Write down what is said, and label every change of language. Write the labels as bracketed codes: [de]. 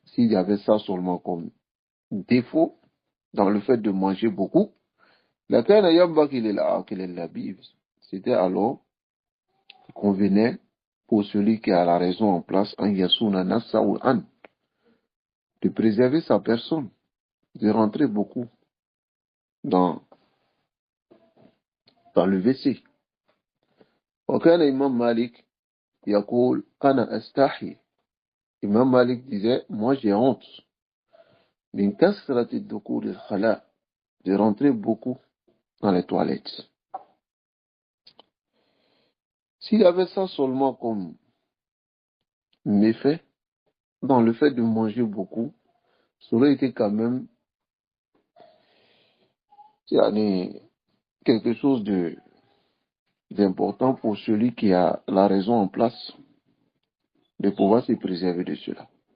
[fr] S'il y avait ça seulement comme défaut dans le fait de manger beaucoup, c'était alors convenait pour celui qui a la raison en place, de préserver sa personne, de rentrer beaucoup dans le WC. [ar] وكان Imam Malik يقول أنا أستحي. [fr] Imam Malik disait, moi j'ai honte [ar] من كثرة الدخول الخلاء, [fr] de rentrer beaucoup dans les toilettes. S'il avait ça seulement comme méfait, dans le fait de manger beaucoup, ça aurait été quand même quelque chose d'important pour celui qui a la raison en place de pouvoir se préserver de cela.